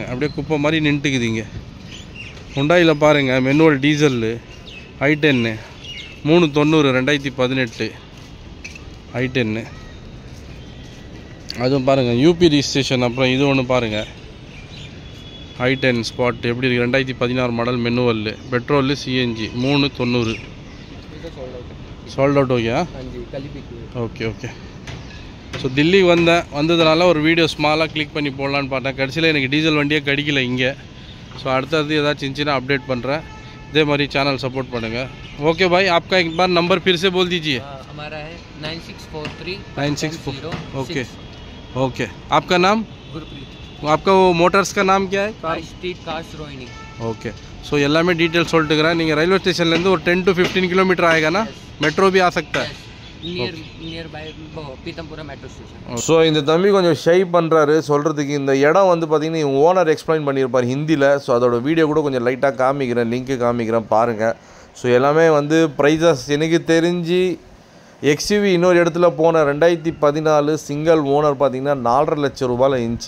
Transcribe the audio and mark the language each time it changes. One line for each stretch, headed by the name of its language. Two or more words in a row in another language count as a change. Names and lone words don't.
Tamil: அப்படியே குப்பை மாதிரி நின்றுக்குதுங்க. ஹுண்டாயில் பாருங்கள்
English: manual diesel
Tamil: i10 390 2018 i10. அதுவும் பாருங்கள்
English: UP registration.
Tamil: அப்புறம் இது ஒன்று பாருங்கள் i10 ஸ்பாட் எப்படி இருக்குது 2016
English: model manual petrol CNG
Tamil: 390.
English: sold out okay.
Hindi: हाँ जी कल ही बिकी.
English: okay okay.
Tamil: ஸோ தில்லி வந்ததுனால ஒரு வீடியோ ஸ்மாலாக கிளிக் பண்ணி போடலான்னு பார்த்தேன். கடைசியில் எனக்கு டீசல் வண்டியே கிடைக்கல இங்கே. ஸோ அடுத்தது ஏதாச்சும் இருந்துச்சுன்னா அப்டேட் பண்ணுறேன். இதே மாதிரி
English: channel support
Tamil: பண்ணுங்கள்.
Hindi: ओके भाई आपका एक बार नंबर फिर से बोल दीजिए. हमारा है 9643 964.
English: okay okay.
Hindi: आपका नाम? गुरप्रीत. आपका वो मोटर्स का नाम क्या है? हाई स्ट्रीट कार्स रोहिणी. ओके.
Tamil: ஸோ எல்லாமே டீட்டெயில்ஸ் சொல்லிட்டுக்கிறேன். நீங்கள் ரயில்வே ஸ்டேஷன்லேருந்து ஒரு
Hindi: 10 to 15 किलोमीटर आएगा ना. मेट्रो भी आ सकता है.
English: near by Pitampura metro station.
Tamil: ஸோ இந்த தம்பி கொஞ்சம் ஷை பண்ணுறாரு சொல்கிறதுக்கு. இந்த இடம் வந்து பார்த்திங்கன்னா
English: owner explain
Tamil: பண்ணியிருப்பார் ஹிந்தியில். ஸோ அதோட வீடியோ கூட கொஞ்சம் லைட்டாக காமிக்கிறேன், லிங்க்கு காமிக்கிறேன் பாருங்கள். ஸோ எல்லாமே வந்து ப்ரைஸஸ் எனக்கு தெரிஞ்சு எக்ஸ்யூவி இன்னொரு இடத்துல போன 2014
English: single owner
Tamil: பார்த்திங்கன்னா 4.5 லட்சம் ரூபாயில் இருந்துச்சு.